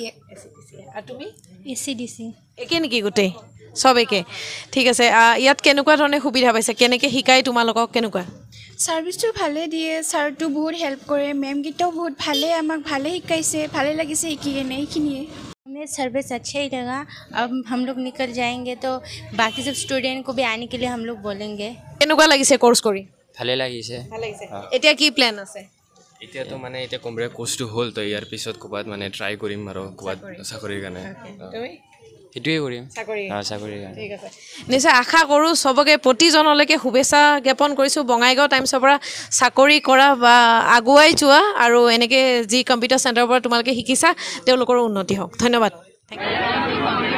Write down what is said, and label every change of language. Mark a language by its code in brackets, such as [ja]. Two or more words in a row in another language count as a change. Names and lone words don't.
[as] আৰু তুমি ACDC একে নেকি গোটেই চব একে ঠিক আছে ইয়াত কেনেকুৱা ধৰণে সুবিধা পাইছে কেনেকৈ শিকাই তোমালোকক কেনেকুৱা সাৰ্ভিসটো ভালে দিয়ে ছাৰটো বহুত হেল্প কৰে মেমকেইটাও বহুত ভালে আমাক ভালে শিকাইছে ভালে লাগিছে শিকি কেনে এইখিনিয়ে [hi] हमें सर्विस अच्छा ही लगा अब हम लोग निकल जाएंगे तो बाकी सब स्टूडेंट को भी आने के लिए हम लोग बोलेंगे [as] কেনেকুৱা লাগিছে কোৰ্চ কৰি ভালে লাগিছে ভাল লাগিছে এতিয়া কি প্ল্যান আছে এতিয়াতো মানে এতিয়া কম্পিউটাৰ কোৰ্চটো হ'ল তো ইয়াৰ পিছত ক'ৰবাত মানে ট্ৰাই কৰিম আৰু ক'ৰবাত চাকৰিৰ কাৰণে তুমি সেইটোৱে কৰিম চাকৰি চাকৰিৰ কাৰণে ঠিক আছে নিশ্চয় আশা কৰোঁ চবকে প্ৰতিজনলৈকে শুভেচ্ছা জ্ঞাপন কৰিছোঁ বঙাইগাঁও টাইমছৰ পৰা চাকৰি কৰা বা আগুৱাই যোৱা আৰু এনেকৈ যি কম্পিউটাৰ চেণ্টাৰৰ পৰা তোমালোকে শিকিছা তেওঁলোকৰো উন্নতি হওক ধন্যবাদ [en] thank you